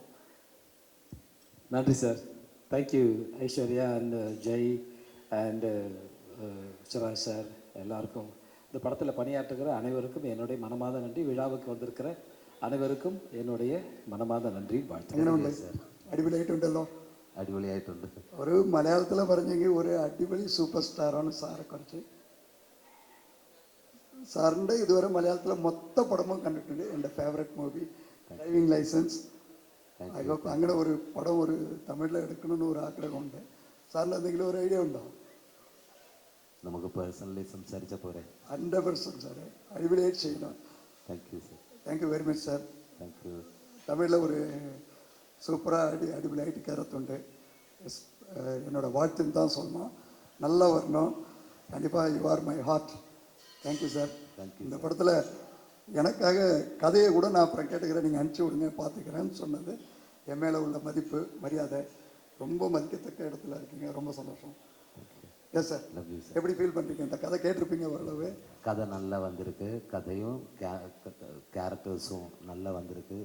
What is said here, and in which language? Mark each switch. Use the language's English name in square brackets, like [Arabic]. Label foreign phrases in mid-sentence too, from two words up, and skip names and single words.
[Tamil] நன்றி சார். தேங்க்யூ ஐஸ்வர்யா அண்ட் ஜெய் அண்டு சிராஜ் சார் எல்லாருக்கும். இந்த படத்தில் பணியாற்றுகிற அனைவருக்கும் என்னுடைய மனமார்ந்த நன்றி. விழாவுக்கு வந்திருக்கிற அனைவருக்கும் என்னுடைய மனமார்ந்த நன்றி, வாழ்த்துக்கள் சார். [Malayalam] അടിപൊളിയായിട്ടുണ്ടല്ലോ. അടിപൊളിയായിട്ടുണ്ട്. ഒരു മലയാളത്തിൽ പറഞ്ഞെങ്കിൽ ഒരു അടിപൊളി സൂപ്പർ സ്റ്റാറാണ് സാറെ കുറിച്ച്. സാറിൻ്റെ ഇതുവരെ മലയാളത്തിലെ മൊത്തം പടമും കണ്ടിട്ടുണ്ട്. എൻ്റെ [English] favourite movie [Malayalam] ഡ്രൈവിംഗ് ലൈസൻസ്. [English] I hope [Malayalam] അങ്ങനെ ഒരു പടം ഒരു തമിഴിൽ എടുക്കണമെന്ന് ഒരു ആഗ്രഹമുണ്ട്. സാറിന് എന്തെങ്കിലും ഒരു ഐഡിയ ഉണ്ടോ? നമുക്ക് പേഴ്സണലി സംസാരിച്ചാൽ പോരെ? 100% സാറേ, അടിപൊളിയായിട്ട് ചെയ്യണം. [English] thank you sir. thank you very much sir. thank you. [Tamil] தமிழில் ஒரு சூப்பராக அடிபொலியாகிட்டு கருத்துண்டு. என்னோட வாழ்த்துன்னு தான் சொல்லணும். நல்லா வரணும் கண்டிப்பாக. [English] you are my heart. thank you sir. [Tamil] இந்த படத்தில் எனக்காக கதையை கூட நான் அப்புறம் கேட்டுக்கிறேன், நீங்கள் அனுப்பிச்சி விடுங்க பார்த்துக்கிறேன்னு சொன்னது என் மேலே உள்ள மதிப்பு மரியாதை ரொம்ப மதிக்கத்தக்க இடத்துல இருக்கீங்க. ரொம்ப சந்தோஷம். [English] yes sir. [Tamil] எப்படி ஃபீல் பண்ணுறீங்க? இந்த கதை கேட்டிருப்பீங்க ஓரளவு. கதை நல்லா வந்திருக்கு, கதையும் கேரக்டர்ஸும் நல்லா வந்திருக்கு.